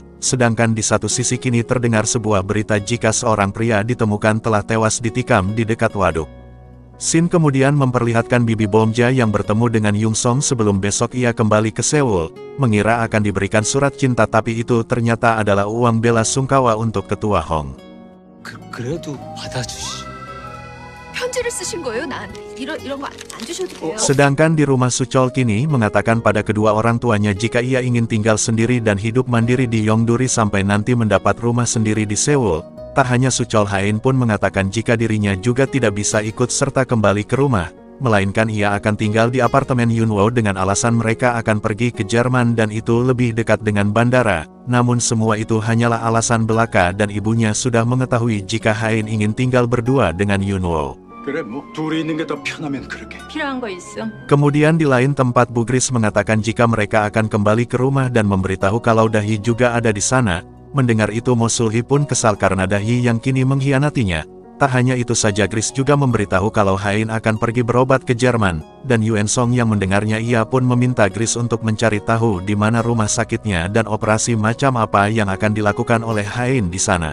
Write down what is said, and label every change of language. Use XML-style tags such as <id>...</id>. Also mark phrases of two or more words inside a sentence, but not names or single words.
<id>Sedangkan di satu sisi kini terdengar sebuah berita jika seorang pria ditemukan telah tewas ditikam di dekat waduk. Shin kemudian memperlihatkan bibi Bomja yang bertemu dengan Yung Song sebelum besok ia kembali ke Seoul, mengira akan diberikan surat cinta tapi itu ternyata adalah uang bela sungkawa untuk ketua Hong.</id> <ko>그래도 받아주시. 편지를 쓰신 거예요, 나한테. 이런 거 안 주셔도 돼요.</ko> <id>Sedangkan di rumah Suchol kini mengatakan pada kedua orang tuanya jika ia ingin tinggal sendiri dan hidup mandiri di Yongduri sampai nanti mendapat rumah sendiri di Seoul. Tak hanya Suchol Hain pun mengatakan jika dirinya juga tidak bisa ikut serta kembali ke rumah, melainkan ia akan tinggal di apartemen Yunwo dengan alasan mereka akan pergi ke Jerman dan itu lebih dekat dengan bandara. Namun semua itu hanyalah alasan belaka dan ibunya sudah mengetahui jika Hain ingin tinggal berdua dengan Yunwo.</id> <ko>그래 뭐 둘이 있는 게 더 편하면 그렇게. 필요한 거 있음.</ko> <id>Kemudian di lain tempat Bu Gris mengatakan jika mereka akan kembali ke rumah dan memberitahu kalau Dahi juga ada di sana. Mendengar itu Mo Sulhi pun kesal karena Dahi yang kini mengkhianatinya. Tak hanya itu saja Gris juga memberitahu kalau Hain akan pergi berobat ke Jerman. Dan Yuan Song yang mendengarnya ia pun meminta Gris untuk mencari tahu di mana rumah sakitnya dan operasi macam apa yang akan dilakukan oleh Hain di sana.</id>